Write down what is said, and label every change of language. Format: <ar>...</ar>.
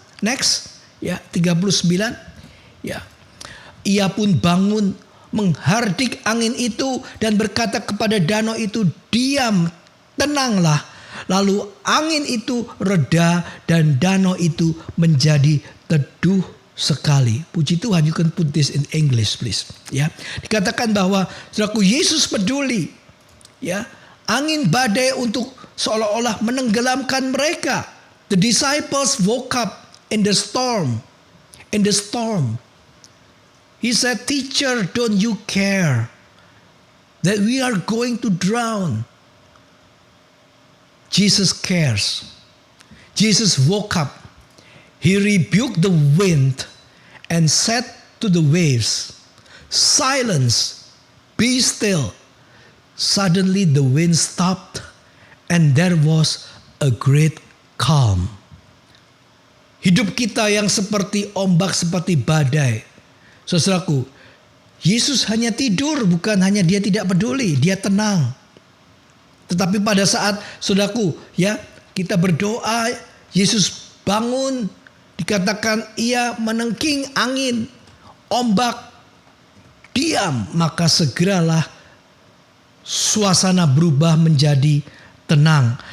<id>Next, ya, 39. Ya. Ia pun bangun, menghardik angin itu dan berkata kepada danau itu, "Diam, tenanglah." Lalu angin itu reda dan danau itu menjadi teduh sekali. Puji Tuhan,</id> <en>you can put this in English please.</en> <id>Ya, dikatakan bahwa saudaraku, Yesus peduli. Ya, angin badai untuk seolah-olah menenggelamkan mereka.</id> <en>The disciples woke up in the storm. In the storm. He said, "Teacher, don't you care that we are going to drown?" Jesus cares. Jesus woke up. He rebuked the wind and said to the waves, "Silence, be still." Suddenly the wind stopped and there was a great calm.</en> <id>Hidup kita yang seperti ombak, seperti badai. Saudaraku, Yesus hanya tidur, bukan hanya dia tidak peduli, dia tenang. Tetapi pada saat, saudaraku, ya, kita berdoa, Yesus bangun, dikatakan ia menengking angin, ombak, diam, maka segeralah suasana berubah menjadi tenang.</id>